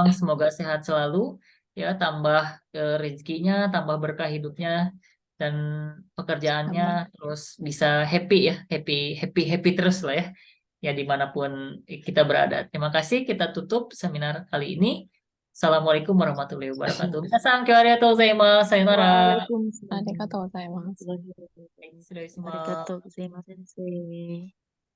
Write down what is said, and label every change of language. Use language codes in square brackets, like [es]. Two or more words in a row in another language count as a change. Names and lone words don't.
[id] Semoga sehat selalu, ya, tambah rezekinya, tambah berkah hidupnya dan pekerjaannya, terus bisa happy ya, happy terus lah ya, ya dimanapun kita berada. Terima kasih. Kita tutup seminar kali ini. [ar] السلام عليكم ورحمة الله وبركاته. [ja] 皆さん、ありがとうございます. さようなら. [ar] وعليكم السلام. [ja] ありがとうございます. 失礼します。ありがとうございます、先生.